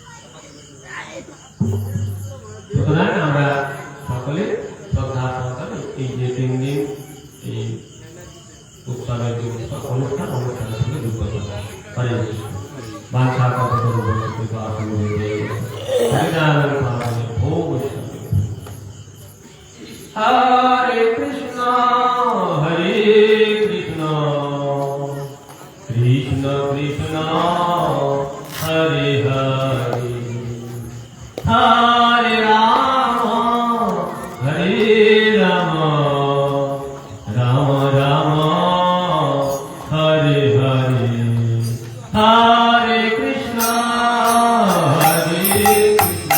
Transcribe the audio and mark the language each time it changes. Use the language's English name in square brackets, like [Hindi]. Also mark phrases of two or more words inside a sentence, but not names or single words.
[Bangla] সুতরাং আমরা সকলে শ্রদ্ধা সহকারে এই যে 3 দিন এই উৎসবের যে অনুষ্ঠানের সঙ্গে যুক্ত করে বাঞ্ছা কত [Sanskrit] হরে কৃষ্ণ হরে কৃষ্ণ কৃষ্ণ কৃষ্ণ হরে হরে হরে রাম হরে রাম রাম রাম হরে হরে হরে কৃষ্ণ হরে কৃষ্ণ